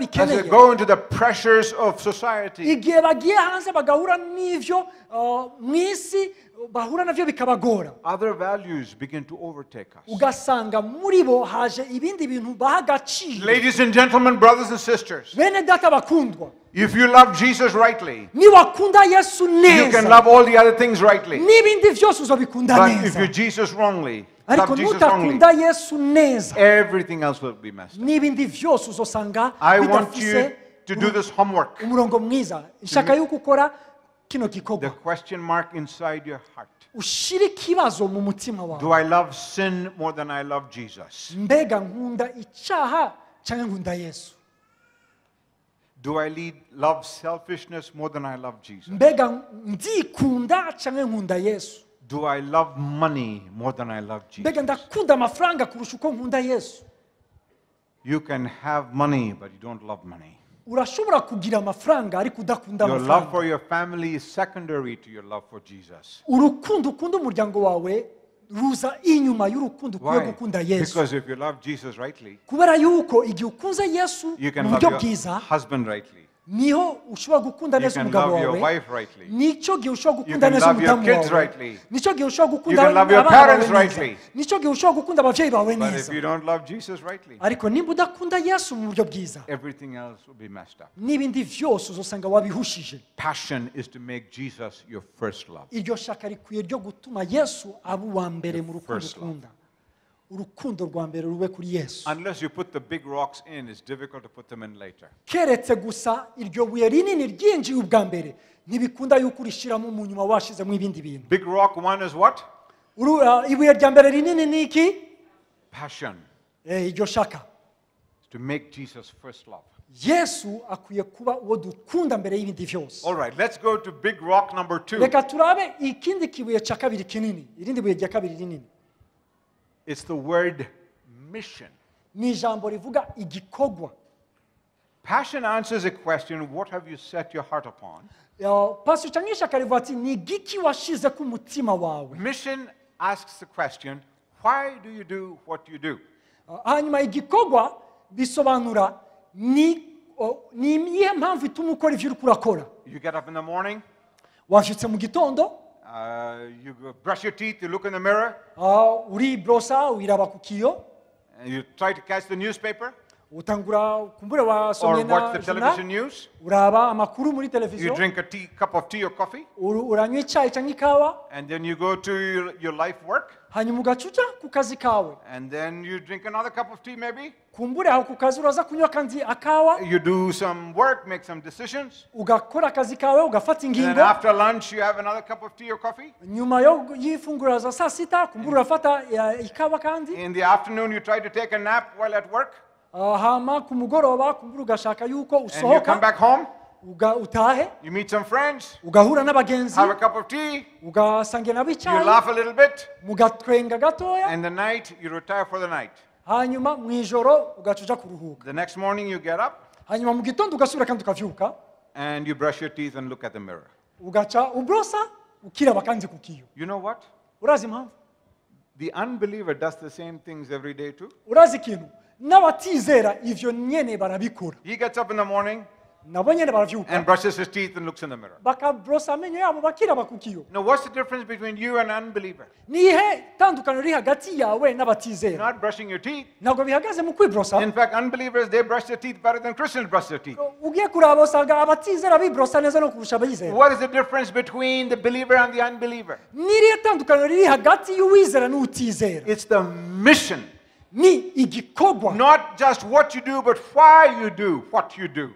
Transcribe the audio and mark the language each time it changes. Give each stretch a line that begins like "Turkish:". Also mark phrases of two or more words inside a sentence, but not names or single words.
English: as they
Rundi: ikeneye,
English: go into the pressures of society,
Rundi: igihe bagiye hanze bagahura n'ivyo mw'isi bahura navyo bikabagora,
English: other values begin to overtake us.
Rundi: ugasanga muri bo haje ibindi bintu baha agaciro.
English: Ladies and gentlemen, brothers and sisters,
Rundi: Bene data bakundwa,
English: if you love Jesus rightly,
Rundi: niwakunda Yesu
English: you can
Rundi: neza,
English: love all the other things rightly.
Rundi: n'ibindi vyose uzobikunda
English: But if
Rundi: neza.
English: you Jesus wrongly,
Rundi: Ariko
English: love Jesus wrongly,
Rundi: nutakunda Yesu neza,
English: everything else will be messed up.
Rundi: n'ibindi vyose uzosanga
English: I want you
Rundi: bidafise
English: to do this homework.
Rundi: umurongo mwiza. Nshaka yuko ukora kino
English: The
Rundi: gikorwa,
English: question mark inside your heart.
Rundi: ushire ikibazo mu mutima wawe.
English: Do I love sin more than I love Jesus?
Rundi: Mbega nkunda icaha cyangwa nkunda Yesu?
English: Do I love selfishness more than I love Jesus?
Rundi: Mbega ndikunda cyangwa nkunda Yesu?
English: Do I love money more than I love Jesus?
Rundi: Mbega ndakunda amafaranga kurusha uko nkunda Yesu?
English: You can have money, but you don't love money.
Rundi: Urashobora kugira amafaranga ariko udakunda
English: Your love
Rundi: amafaranga.
English: for your family is secondary to your love for Jesus.
Rundi: Urukundo ukunda umuryango wawe ruza inyuma y'urukundo ukwiye
English: Why?
Rundi: gukunda Yesu.
English: Because if you love Jesus rightly,
Rundi: Kubera yuko igihe ukunze Yesu
English: you can
Rundi: mu
English: love
Rundi: buryo
English: your
Rundi: bwiza,
English: husband rightly.
Rundi: niho ushobora gukunda
English: You
Rundi: neza
English: can
Rundi: umugabo
English: love your
Rundi: wawe,
English: wife rightly.
Rundi: nicyo gihe ushobora
English: You
Rundi: gukunda
English: can
Rundi: neza
English: love your
Rundi: umudamu
English: kids
Rundi: wawe,
English: rightly.
Rundi: nicyo gihe ushobora
English: You
Rundi: gukunda
English: can love your
Rundi: abana bawe
English: parents
Rundi: neza,
English: rightly.
Rundi: nicyo gihe ushobora gukunda ababyeyi bawe
English: But if
Rundi: neza.
English: you don't love Jesus rightly,
Rundi: Ariko nimba udakunda Yesu mu buryo bwiza,
English: everything else will be messed up.
Rundi: n'ibindi vyose uzosanga wabihushije.
English: Passion is to make Jesus your first love.
Rundi: Iryo shaka rikwiye ryo gutuma Yesu aba uwa mbere mu rukundo
English: first love.
Rundi: ukunda. Urukundo rwa mbere rube kuri Yesu.
English: Unless you put the big rocks in, it's difficult to put them in later.
Rundi: Keretse gusa iryo buye rinini ryinjiye ubwa mbere, ntibikunda yuko urishiramo mu nyuma washizemo ibindi bintu.
English: Big rock one is what?
Rundi: Ibuye rya mbere rinini ni iki?
English: Passion.
Rundi: Iryo shaka.
English: To make Jesus first love.
Rundi: yesu akwiye kuba uwo dukunda mbere y'ibindi byose.
English: All right, let's go to big rock number 2.
Rundi: Reka turabe ikindi kibuye cya kabiri kinini, irindi buye rya kabiri rinini.
English: It's the word mission.
Rundi: Ni ijambo rivuga igikorwa.
English: Passion answers a question, what have you set your heart upon?
Rundi: Pastor Changisha karivuga ati ni giki washize ku mutima wawe.
English: Mission asks the question, why do you do what you do?
Rundi: Hanyuma igikorwa bisobanura ni iyihe mpamvu ituma ukora ibyo uri kurakora.
English: You get up in the morning,
Rundi: Wavyutse mu gitondo,
English: you brush your teeth, you look in the mirror,
Rundi: uribrosa, wiraba ku kiyo,
English: and you try to catch the newspaper
Rundi: utangura kumbura
English: or
Rundi: wasomye
English: watch the
Rundi: na
English: television
Rundi: journal,
English: news.
Rundi: uraba amakuru muri
English: You
Rundi: televiziyo,
English: drink a cup of tea or coffee,
Rundi: uranywa icyayi cyangwa ikawa,
English: and then you go to your life work,
Rundi: hanyuma ugacuca ku kazi kawe.
English: and then you drink another cup of tea maybe.
Rundi: Kumbure aho ku kazi uraza kunywa kandi akawa,
English: You do some work, make some decisions,
Rundi: ugakora akazi kawe, ugafata
English: and then
Rundi: ingingo.
English: after lunch you have another cup of tea or coffee.
Rundi: Nyuma y'ifunguro za saa sita, kumbure urafata ikawa kandi.
English: In the afternoon you try to take a nap while at work,
Rundi: Hama ku mugoroba kumbure ugashaka yuko
English: and you come
Rundi: usohoka,
English: back home,
Rundi: utahe,
English: you meet some friends,
Rundi: ugahura n'abagenzi,
English: have a cup of tea,
Rundi: ugasangira nabo
English: you
Rundi: icyayi,
English: laugh a little bit,
Rundi: mugatwenga gatoya,
English: and the night you retire for the night.
Rundi: hanyuma mu ijoro ugacuja kuruhuka.
English: The next morning you get up
Rundi: Hanyuma mu gitondo ugasubira kandi ukavyuka,
English: and you brush your teeth and look at the mirror.
Rundi: ugaca ubrosa, ukiraba kandi ku kiyo.
English: You know what?
Rundi: Urazi impamvu?
English: The unbeliever does the same things every day too.
Rundi: Urazi ikintu? N'abatizera ivyo nyene barabikora.
English: He gets up in the morning
Rundi: Nabo nyene
English: and
Rundi: baravyuka,
English: brushes his teeth and looks in the mirror.
Rundi: bakabrosa amenyo yabo bakiraba ku kiyo.
English: Now, what's the difference between you and unbeliever?
Rundi: Nihe tandukano riri hagati yawe
English: You're
Rundi: n'abatizera?
English: not brushing your teeth.
Rundi: Ntabwo bihagaze mu kwibrosa.
English: In fact, unbelievers, they brush their teeth better than Christians brush their teeth.
Rundi: Ugiye kuraba usanga abatizera bibrosa neza no kurusha abayizera.
English: What is the difference between the believer and the unbeliever?
Rundi: Nirihe tandukano riri hagati y'uwizera n'utizera?
English: It's the mission.
Rundi: Ni igikorwa.
English: Not just what you do, but why you do what you do.